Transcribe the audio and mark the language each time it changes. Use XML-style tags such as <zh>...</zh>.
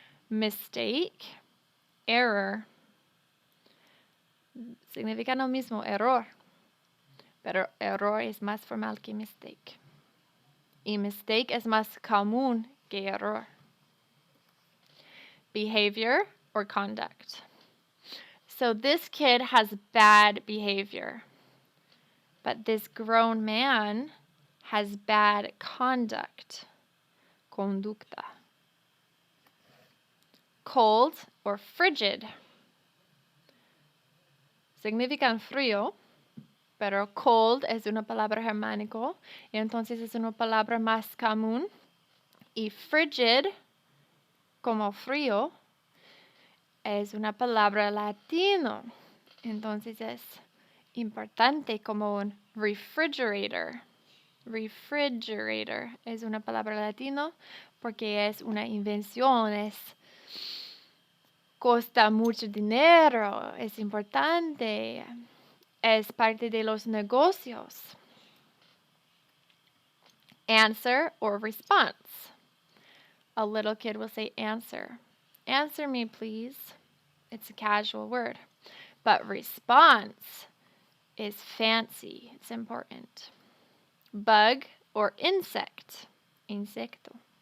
<en>Mistake, error.</en> <es>Significa lo mismo, error. Pero error es más formal que mistake. Y mistake es más común que error.</es> <en>Behavior or conduct. So this kid has bad behavior, but this grown man has bad conduct.</en> <es>Conducta.</es> <en>Cold or frigid.</en> <es>Significan frío, pero cold es una palabra germánico, y entonces es una palabra más común. Y frigid, como frío, es una palabra latino. Entonces es importante como un refrigerator. Refrigerator es una palabra latino porque es una invención, cuesta mucho dinero, es importante, es parte de los negocios.</es> <en>Answer or response. A little kid will say answer. Answer me, please. It's a casual word. But response is fancy. It's important. Bug or insect. Insecto.</en>